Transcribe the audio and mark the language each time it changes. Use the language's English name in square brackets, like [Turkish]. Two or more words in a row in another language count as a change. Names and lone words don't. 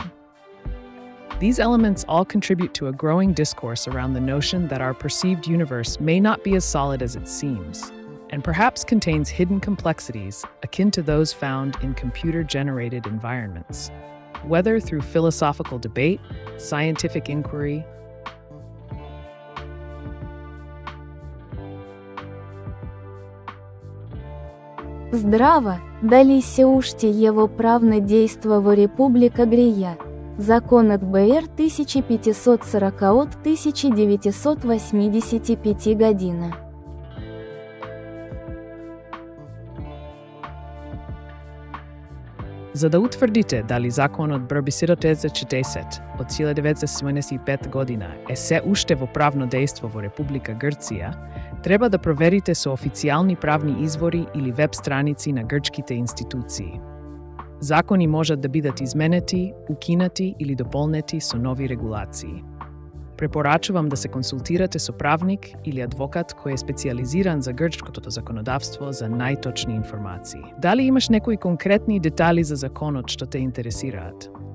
[English] These elements all contribute to a growing discourse around the notion that our perceived universe may not be as solid as it seems, and perhaps contains hidden complexities akin to those found in computer-generated environments. Whether through philosophical debate, scientific inquiry, [Macedonian] Здраво, дали се уште его правно действо во Република Грия. Закон от БР 1540 от 1985 година. За да утврдите дали законот бр 4040 од 1975 година е се уште во правно дејство во Република Грција, треба да проверите со официјални правни извори или веб страници на грчките институции. Закони можат да бидат изменети, укинати или дополнети со нови регулации. Препорачувам да се консултирате со правник или адвокат кој е специјализиран за грчкото законодавство за најточни информации. Дали имаш некои конкретни детали за законот што те интересираат?